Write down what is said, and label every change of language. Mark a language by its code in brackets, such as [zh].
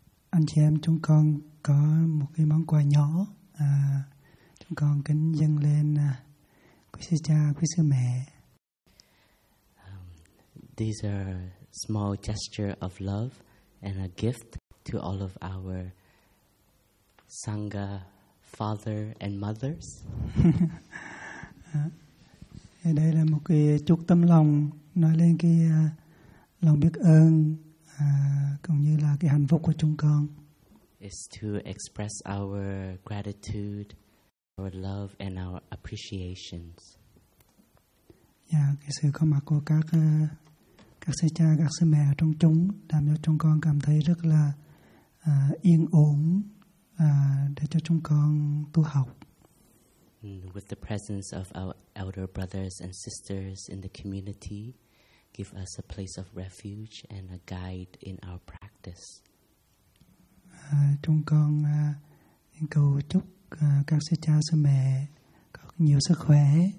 [vi] Anh chị em chúng con có một cái món quà nhỏ. Chúng con kính dâng lên quý sư cha, quý sư mẹ. [en] These are small gesture of love and a gift to all of our Sangha father and mothers. [vi] Đây là một cái chút tấm lòng nói lên cái lòng biết ơn cũng như là cái hạnh phúc của chúng con. [en] It's to express our gratitude, our love and our appreciations. [vi] Cái sự có mặt của các sư cha, các sư mẹ ở trong chúng làm cho chúng con cảm thấy rất là yên ổn để cho chúng con tu học. [en] With the presence of our elder brothers and sisters in the community, give us a place of refuge and a guide in our practice. [vi] Chúng con cầu chúc các sư cha sư mẹ có nhiều sức khỏe.